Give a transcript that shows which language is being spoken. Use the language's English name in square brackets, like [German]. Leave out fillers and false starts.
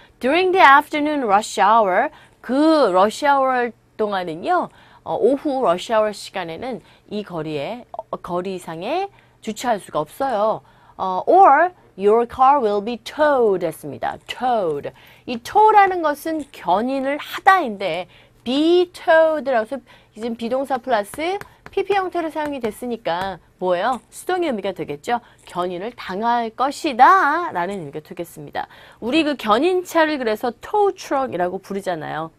[English] During the afternoon rush hour, [Korean] 그 [English] rush hour [Korean] 동안은요. 오후 rush hour 시간에는 이 거리상에 주차할 수가 없어요. [English] Or your car will be towed [Korean] 했습니다. [English] towed. [Korean] 이 tow라는 것은 견인을 하다인데 be towed라고 해서 지금 비동사 플러스 PP 형태로 사용이 됐으니까 뭐예요? 수동의 의미가 되겠죠? 견인을 당할 것이다 라는 의미가 되겠습니다. 우리 그 견인차를 그래서 tow truck이라고 부르잖아요.